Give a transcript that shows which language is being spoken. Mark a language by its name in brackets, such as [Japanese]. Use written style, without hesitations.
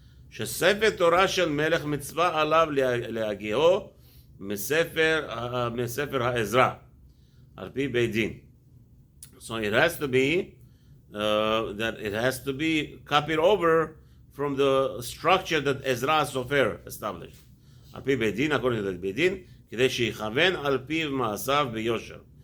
[Hebrew] שספר תורה של מלך מצווה עליו להגיעו מספר העזרא, על פי בית דין. [English] So it has to be that it has to be copied over from the structure that Ezra Sofer established. [Hebrew] על פי בית דין, according to the בית דין, כדי שיכוון על פיו מעשיו ביושר.